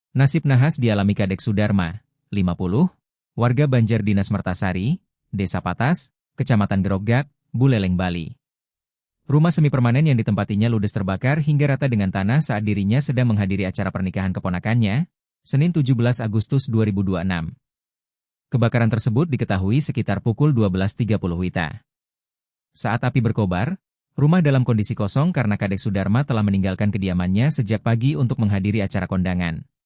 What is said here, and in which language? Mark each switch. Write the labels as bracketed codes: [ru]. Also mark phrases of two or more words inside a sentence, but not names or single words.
[id] Nasib nahas dialami Kadek Sudarma, 50, warga Banjar Dinas Mertasari, Desa Patas, Kecamatan Gerogak, Buleleng, Bali. Rumah semi permanen yang ditempatinya ludes terbakar hingga rata dengan tanah saat dirinya sedang menghadiri acara pernikahan keponakannya, Senin 17 Agustus 2026. Kebakaran tersebut diketahui sekitar pukul 12.30 WITA. Saat api berkobar, rumah dalam kondisi kosong karena Kadek Sudarma telah meninggalkan kediamannya sejak pagi untuk menghadiri acara kondangan.